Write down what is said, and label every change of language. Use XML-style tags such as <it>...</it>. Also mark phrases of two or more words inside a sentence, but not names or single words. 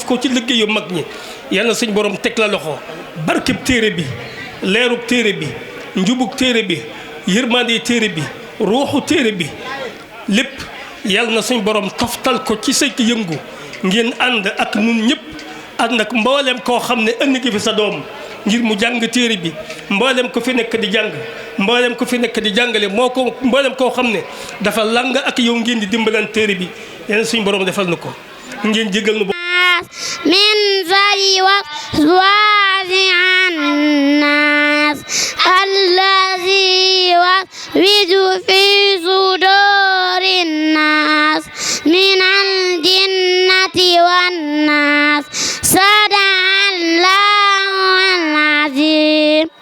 <wo>ko ci liggéeyu mag ñi yàlla suñu borom teg la loxo barkeb téere bi leerug téere bi njubug téere bi yërmande téere bi ruuxu téere bi lépp yàlla na suñ borom toftal ko ci say yëngu ngeen ànd ak nun ñëpp ànd ak mboolem koo xam ne ënd gi fi sa doom ngir mu jàng téere bi mboolem ko fi nekk di jàng mboolem ko fi nekk di jàngale moo ko mboolem koo xam ne dafa lang ak yow ngeen di dimbalan téere bi yàlla suñ borom defal na ko ngeen jégal nu</wo> <ar>من ذري وسواس الناس الذي يوسوس في صدور الناس من الجنة والناس صدق الله العظيم</ar>